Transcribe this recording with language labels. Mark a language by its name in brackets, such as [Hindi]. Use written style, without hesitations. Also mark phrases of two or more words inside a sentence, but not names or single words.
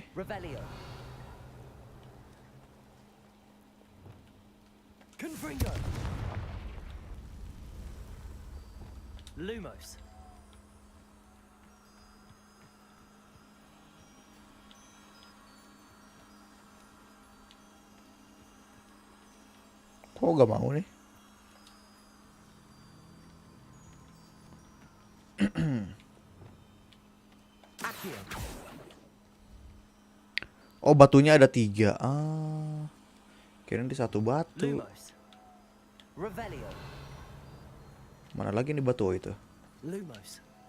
[Indonesian] Revelio. Confringo. Lumos. Kok gak mau nih? Accio. Oh, batunya ada 3. Ah, kirain di satu batu. Lumos. Revelio. Mana lagi nih batu itu? Lumos.